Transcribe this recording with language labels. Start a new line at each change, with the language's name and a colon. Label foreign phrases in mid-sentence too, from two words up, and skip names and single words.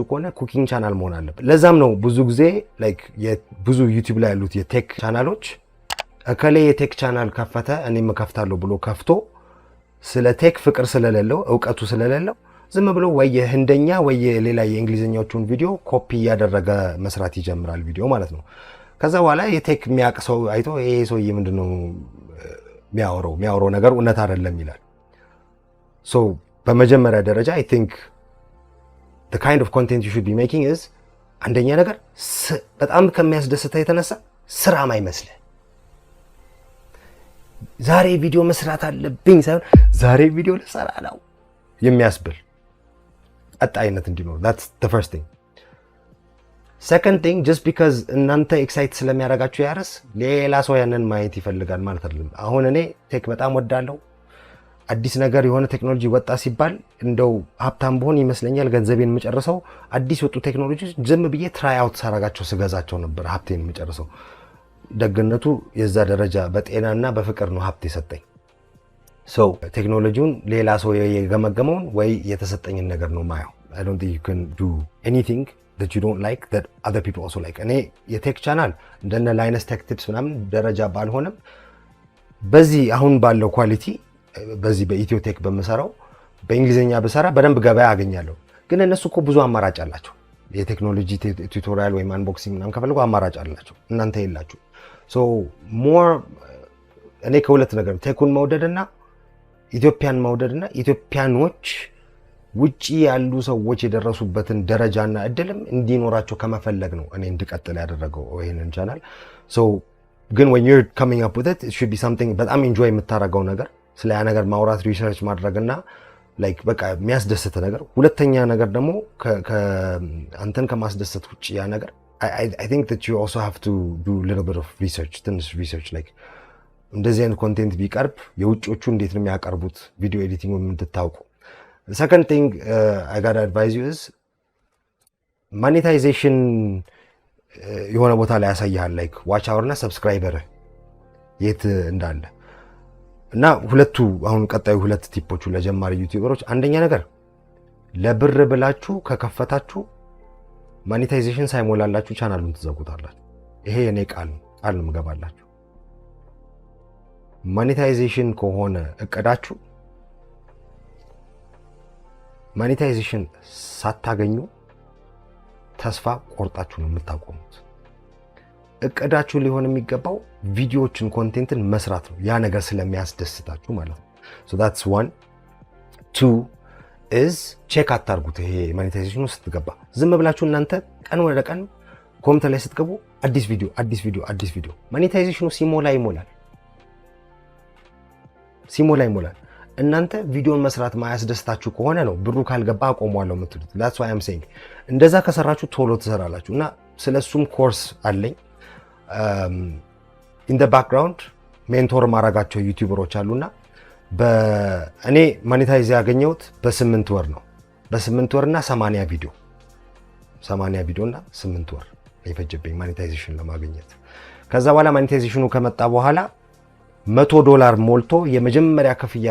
Amharic: ከሆነ
English: cooking channel
Amharic: መሆን አለበት። ለዛም ነው ብዙ ጊዜ ላይክ ብዙ ዩቲዩብ ላይ ያሉት የቴክ ቻናሎች እከሌ የቴክ ቻናል ከፈተ እኔም ከፍታለሁ ብሎ ከፍቶ ስለ ቴክ ፍቅር ስለሌለው እውቀቱ ስለሌለው ዝም ብሎ ወይ የህንደኛ ወይ ሌላ የእንግሊዘኛዎቹን ቪዲዮ ኮፒ ያደረገ መስራት ይጀምራል ቪዲዮ ማለት ነው። ከዛ በኋላ የቴክ የሚያውቅ ሰው አይቶ ይሄ ሰውዬ ምንድነው የሚያወራው ነገር እውነት አይደለም ይላል። So በመጀመሪያ ደረጃ
English: I think the kind of content you should be making is
Amharic: አንደኛ ነገር በጣም ከሚያስደስታ የተነሳ ስራ ማይመስል ዛሬ ቪዲዮ መስራት አለብኝ ሳይሆን ዛሬ ቪዲዮ ልሰራ ነው የሚያስብል አጣይነት እንዲኖር
English: that's the first thing. Second thing, just because
Amharic: እናንተ ኤክሳይት ስለሚያደርጋችሁ ያረስ ሌላ ሰው ያንን ማየት ይፈልጋል ማለት አይደለም። አሁን እኔ ቴክ በጣም ወዳለሁ አዲስ ነገር የሆነ ቴክኖሎጂ ወጣ ሲባል እንደው ሀብታም በሆን ይመስለኛል ገንዘቤን መጨረሰው አዲስ ወጡ ቴክኖሎጂ ዝም ብዬ
English: try out
Amharic: ሳረጋቸው ስገዛቸው ነበር ሀብቴን መጨረሰው። ደግነቱ የዛ ደረጃ በጤናና በፍቅር ነው ሀብት የሰጠኝ። so ቴክኖሎጂውን ሌላ ሰው የገመገመውን ወይ የተሰጠኝን ነገር ነው ማየው።
English: I don't think you can do anything that you don't like that other people also like.
Amharic: እኔ የቴክ ቻናል እንደነ ላይነስ ቴክ ቲፕስ ምናምን ደረጃ ባልሆነም በዚህ አሁን ባለው ኳሊቲ በዚህ በኢትዮ ቴክ በመሰራው በእንግሊዘኛ በሰራ በደንብ ገበያ አገኛለሁ። ግን እነሱ እኮ ብዙ አማራጭ አላቸው። የቴክኖሎጂ ቱቶሪያል ወይ አንቦክሲንግ ምናምን ከፈልኩ አማራጭ አላቸው። እናንተ የላችሁ።
English: so more
Amharic: እኔ ከሁለት ነገር ቴኩን መውደድና ኢትዮጵያን መውደድና ኢትዮጵያኖች ውጪ ያሉ ሰዎች የደረሱበትን ደረጃና እድልም እንዲኖራቸው ከመፈለግ ነው እኔ እንድቀጥል ያደረገው ይሄንን ቻናል። so ግን
English: when you're coming up with it should be something
Amharic: በጣም enjoy የምታረጋው ነገር ስለ ያ ነገር ማውራት ሪሰርች ማድረግና ላይክ በቃ የሚያስደስት ነገር። ሁለተኛ ነገር ደግሞ አንተን ከማስደሰት ውጪ ያ ነገር
English: I think that you also have to do a little bit of research, ትንሽ research like
Amharic: እንደዚህ አይነት ኮንቴንት ቢቀርብ የውጪዎቹ እንዴት ነው የሚያቀርቡት
English: video editing እንድታውቁ። second thing I got to advise you is monetization
Amharic: የሆነ ቦታ ላይ ያሳያል
English: like watch hour
Amharic: እና subscriber የት እንዳለ እና ሁለቱ አሁን ቀጣዩ ሁለት ቲፖቹ ለጀማሪ ዩቲዩበሮች አንደኛ ነገር ለብር ብላችሁ ከከፈታችሁ ማኔታይዜሽን ሳይሞላላችሁ ቻናሉን ትዘጉታላችሁ። ይሄ የኔ ቃል ነው መገባላችሁ። ማኔታይዜሽን ከሆነ እቅዳችሁ ማኔታይዜሽን ሳታገኙ ተስፋ ቆርጣችሁ ነው የምታቆሙት። እቅዳችሁ ሊሆን የሚገባው ቪዲዮዎችን ኮንቴንትን መስራት ነው ያ ነገር ስለሚያስደስታችሁ ማለት ነው።
English: so that's one. two is check
Amharic: አታርጉት። ይሄ ማኔታይዜሽኑ ስትገባ ዝም ብላችሁ እናንተ ቀን ወደ ቀን ኮሜንት ላይ ስትገቡ አዲስ ቪዲዮ ማኔታይዜሽኑ ሲሞላ ይሞላል። እናንተ ቪዲዮን መስራት ማያስደስታችሁ ከሆነ ነው ብሩ ካልገባ አቆሟለሁ የምትሉት።
English: that's why I'm saying
Amharic: እንደዛ ከሰራችሁ ቶሎ ትሰራላችሁ። እና ስለሱም ኮርስ አለኝ።
English: in the background
Amharic: ሜንቶር ማረጋቸው ዩቲዩበሮች አሉና እኔ ማኔታይዝ ያገኘሁት በ8 ወር ነው። በ8 ወርና 80 ቪዲዮ እና 8 ወር የፈጀብኝ ማኔታይዜሽን ለማግኘት። ከዛ በኋላ ማኔታይዜሽኑ ከመጣ በኋላ $100 ሞልቶ የመጀመሪያ ክፍያ